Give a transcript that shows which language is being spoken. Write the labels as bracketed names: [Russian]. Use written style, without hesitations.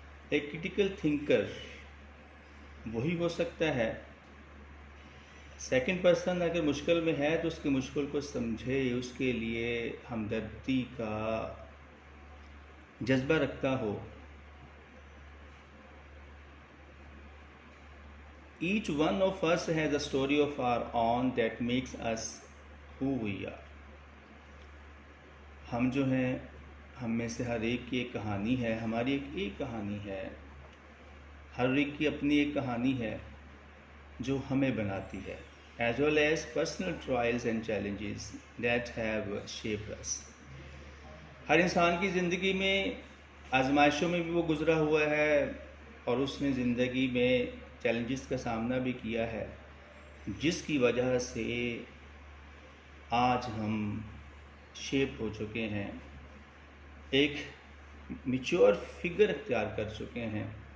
[Urdu] ایک critical thinker وہی ہو سکتا ہے. سیکنڈ پرسن اگر مشکل میں ہے تو اس کی مشکل کو سمجھے، اس کے لیے ہمدردی کا جذبہ رکھتا ہو. [English] Each one of us has a story of our own that makes us who we are. [Urdu] ہم جو ہیں، ہم میں سے ہر ایک کی ایک کہانی ہے، ہماری ایک کہانی ہے. ہر ایک کی اپنی ایک کہانی ہے جو ہمیں بناتی ہے. [English] as well as personal trials and challenges that have shaped us. [Urdu] ہر انسان کی زندگی میں آزمائشوں میں بھی وہ گزرا ہوا ہے اور اس نے زندگی میں چیلنجز کا سامنا بھی کیا ہے، جس کی وجہ سے آج ہم شیپ ہو چکے ہیں، ایک میچور فگر اختیار کر چکے ہیں.